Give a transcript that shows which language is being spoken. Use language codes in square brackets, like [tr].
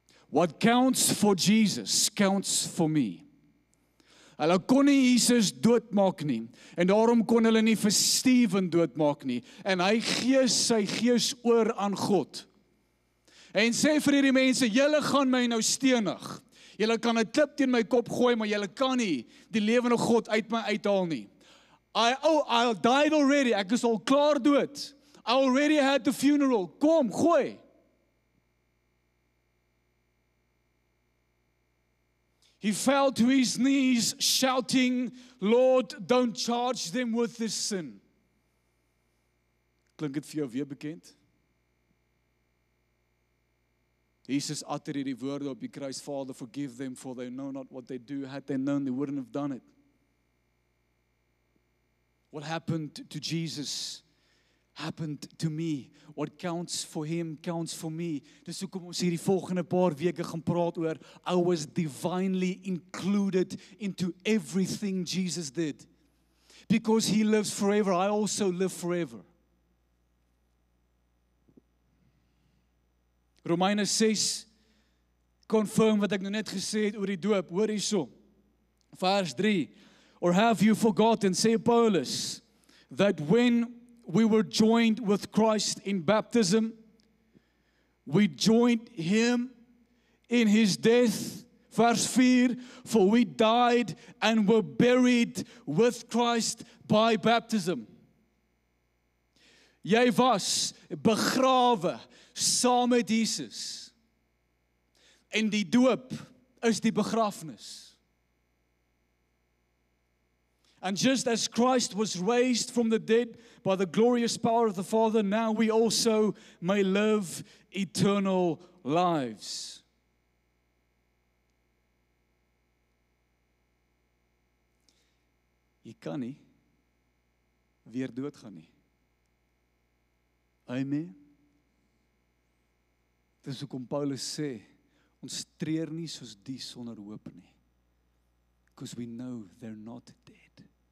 [en] What counts for Jesus counts for me. [af] Hulle kon nie Jesus doodmaak nie, en daarom kon hulle nie vir Stephen doodmaak nie, en hy gee sy gees oor aan God. En sê vir hierdie mense, julle gaan my nou stenig. Julle kan 'n klip teen my kop gooi, maar julle kan nie die lewende God uit my uithaal nie. [en] I died already, [af] ek is al klaar dood. [en] I already had the funeral. [af] Kom, gooi. [en] He fell to his knees, shouting, Lord, don't charge them with this sin. [af] Klink dit vir jou weer bekend? Jesus utter hierdie woorde op die kruis, [en] Father, forgive them, for they know not what they do. Had they known, they wouldn't have done it. What happened to Jesus happened to me. What counts for him counts for me. [af] Dis hoekom ons hierdie volgende paar weke gaan praat oor [en] I was divinely included into everything Jesus did. Because he lives forever, I also live forever. [af] Romeine 6 confirm wat ek nou net gesê het oor die doop. Hoor hierso. Vers 3. [en] Or have you forgotten, [af] sê Paulus, [en] that when we were joined with Christ in baptism, we joined him in his death. Verse 4, for we died and were buried with Christ by baptism. [af] Jy was begrawe saam met Jesus. En die doop is die begrafnis. [en] And just as Christ was raised from the dead by the glorious power of the Father, now we also may live eternal lives. [af] Jy kan nie weer doodgaan nie. Amen. Dis hoekom Paulus sê, ons treur nie soos die sonder hoop nie. [en] Because we know they're not dead.